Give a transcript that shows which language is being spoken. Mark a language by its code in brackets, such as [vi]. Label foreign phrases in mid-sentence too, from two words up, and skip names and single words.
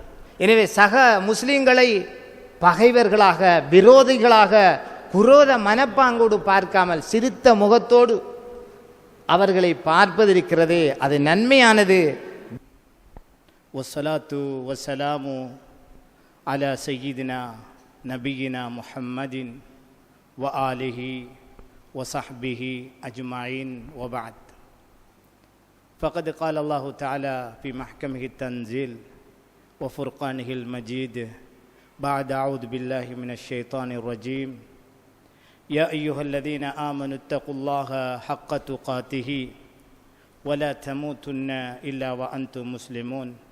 [ta] எனவே சக முஸ்லிம்களை பகைவர்களாக விரோதிகளாக குரோத மனப்பாங்கோடு பார்க்காமல் சிரித்த முகத்தோடு அவர்களை பார்ப்பதிருக்கிறதே அது நன்மையானது. [ar] والصلاة والسلام على سيدنا نبينا محمد وآله وصحبه أجمعين وبعد. ஃபகத் قال الله تعالى في محكمه التنزيل وفرقانه المجيد بعد أعوذ بالله من الشيطان الرجيم يا أيها الذين آمنوا اتقوا الله حق تقاته ولا تموتن إلا وأنتم مسلمون